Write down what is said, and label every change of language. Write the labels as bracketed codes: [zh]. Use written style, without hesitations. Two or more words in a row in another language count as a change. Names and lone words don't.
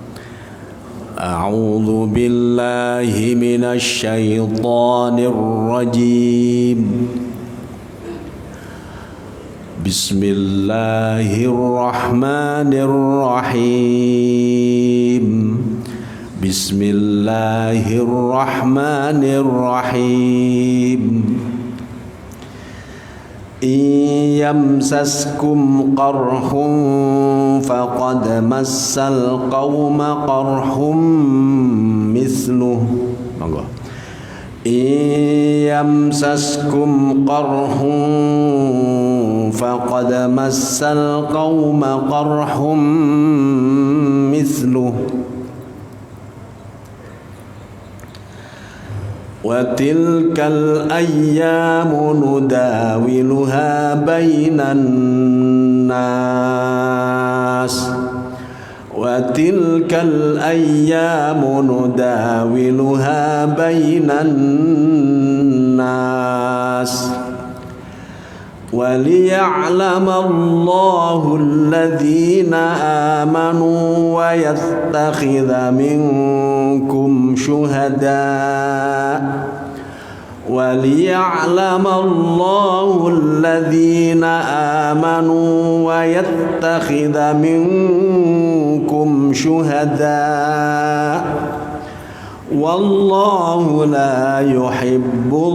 [ar] أعوذ بالله من الشيطان الرجيم. بسم الله الرحمن الرحيم. بسم الله الرحمن الرحيم. يمسسكم قرح فقد مس القوم قرح مثله. Monggo. يمسسكم قرح فقد مس القوم قرح مثله وتلك الأيام نداولها بين الناس وتلك الأيام نداولها بين الناس وَلِيَعْلَمَ اللَّهُ الَّذِينَ آمَنُوا وَيَتَّخِذَ مِنكُمْ شُهَدَاءَ وَلِيَعْلَمَ اللَّهُ الَّذِينَ آمَنُوا وَيَتَّخِذَ مِنكُمْ شُهَدَاءَ وَاللَّهُ لَا يُحِبُّ